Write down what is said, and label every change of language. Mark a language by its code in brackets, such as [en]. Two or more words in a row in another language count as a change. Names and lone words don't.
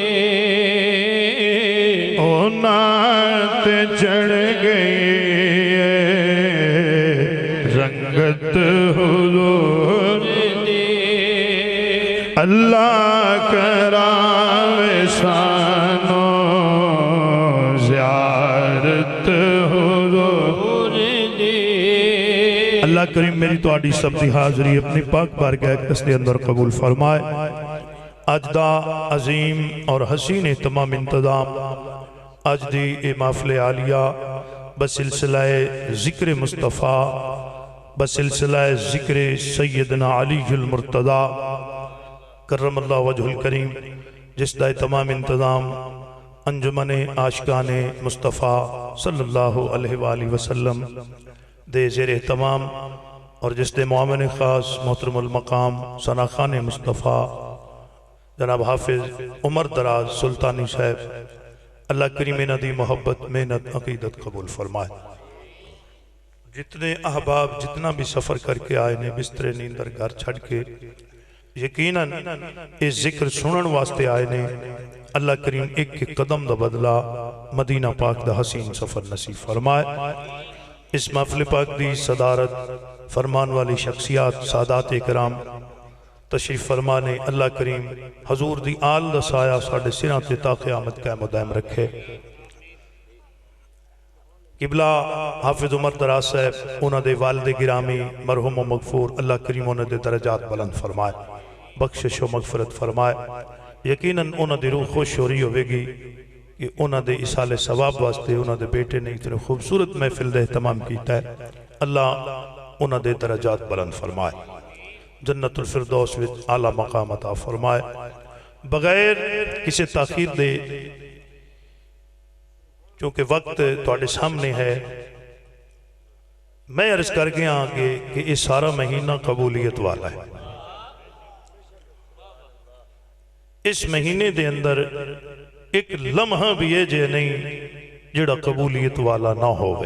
[pa] اُنّت چڑھ گئی رنگت حضور دی اللہ کراوے سانوں زیارت حضور دی. اللہ کریم میری تہاڈی سب دی حاضری اپنی پاک بارگاہ کے اندر قبول فرمائے. اج دا عظیم اور حسین تمام انتظام اج دی اے محفل عالیہ بسلسلہ ذکر مصطفیٰ بسلسلہ ذکر سیدنا علی المرتضیٰ [ar] كرم الله وجهه الكريم [pa] جس دا تمام انتظام انجمن عاشقانِ مصطفیٰ [ar] صلى الله عليه وسلم [pa] دے زیرے تمام اور جس دے معاون خاص محترم المقام ثنا خوان مصطفیٰ جناب حافظ عمر دراز سلطانی صاحب اللہ کریم انہاں دی محبت محنت عقیدت قبول فرمائے. جتنے احباب جتنا بھی سفر کر کے آئے نے بسترے نیندر گھر چھڈ کے یقیناً اس ذکر سننے واسطے آئے نے اللہ کریم ایک ایک قدم دا بدلہ مدینہ پاک دا حسین سفر نصیب فرمائے. اس محفل پاک دی صدارت فرمان والی شخصیات سادات اکرام تشریف فرما نے اللہ کریم حضور دی آل دا سایہ ساڈے سراں تے تا قیامت قائم دائم رکھے. قبلہ حافظ عمر دراز صاحب انہاں دے والد گرامی مرحوم و مغفور اللہ کریم انہاں دے درجات بلند فرمائے بخشش و مغفرت فرمائے. یقیناً انہاں دی روح خوش ہو رہی ہوگی کہ انہاں دے ایصالِ ثواب واسطے انہاں دے بیٹے نے اتنے خوبصورت محفل دا اہتمام کیتا ہے. اللہ انہاں دے درجات بلند فرمائے جنت الفردوس وچ اعلیٰ مقام عطا فرمائے. بغیر کسی تاخیر دے کیونکہ وقت تہاڈے سامنے ہے میں عرض کر گیا آگے کہ یہ سارا مہینہ قبولیت والا ہے. اس مہینے دے اندر ایک لمحہ بھی ہے جے نہیں جہڑا قبولیت والا نہ ہووے.